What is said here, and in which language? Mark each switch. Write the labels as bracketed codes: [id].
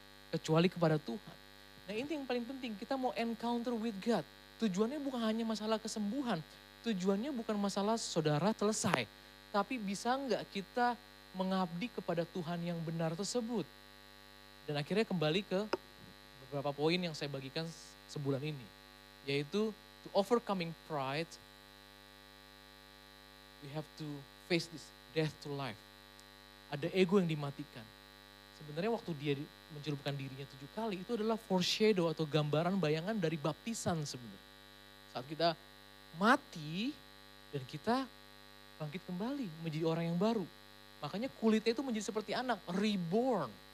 [id] Kecuali kepada Tuhan. Nah ini yang paling penting, kita mau [en] encounter with God. [id] Tujuannya bukan hanya masalah kesembuhan. Tujuannya bukan masalah saudara selesai. Tapi bisa enggak kita mengabdi kepada Tuhan yang benar tersebut. Dan akhirnya kembali ke beberapa poin yang saya bagikan sebulan ini. Yaitu [en] to overcoming pride, we have to face this death to life. [id] Ada ego yang dimatikan. Sebenarnya waktu dia mencelupkan dirinya 7 kali itu adalah foreshadow atau gambaran bayangan dari baptisan sebenarnya. Saat kita mati dan kita bangkit kembali menjadi orang yang baru. Makanya kulitnya itu menjadi seperti anak, reborn.